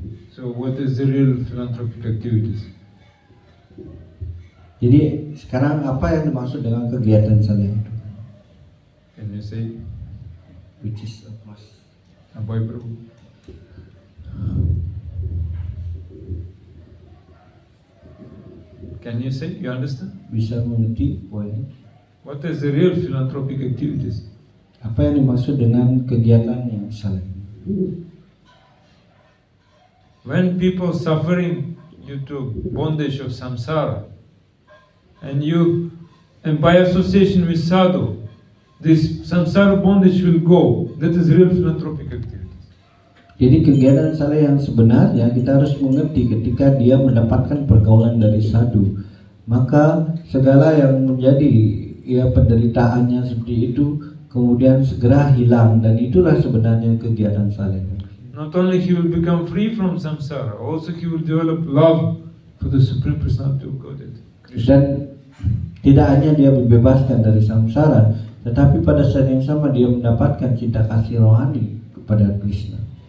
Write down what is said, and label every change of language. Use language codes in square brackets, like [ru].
[en] So what is the real philanthropic activities? [id] Jadi sekarang apa yang dimaksud dengan kegiatan saleh itu? [en] Can you say? Which is a must. Abhay Prabhu. Can you say? You understand? [id] Bisa mengerti poinnya? [en] What is the real philanthropic activities? [id] Apa yang dimaksud dengan kegiatan yang saleh? [en] When people suffering due to bondage of samsara, and by association with sadhu, this samsara bondage will go. That is real philanthropic activities. [id] Jadi kegiatan saleh yang sebenarnya kita harus mengerti ketika dia mendapatkan pergaulan dari sadhu, maka segala yang menjadi penderitaannya seperti itu kemudian segera hilang, dan itulah sebenarnya kegiatan saleh. [en] Not only he will become free from samsara, also he will develop love for the Supreme Personality of Godhead, Krishna. [id] Dan tidak hanya dia dibebaskan dari samsara, tetapi pada saat yang sama dia mendapatkan cinta kasih rohani kepada Krishna.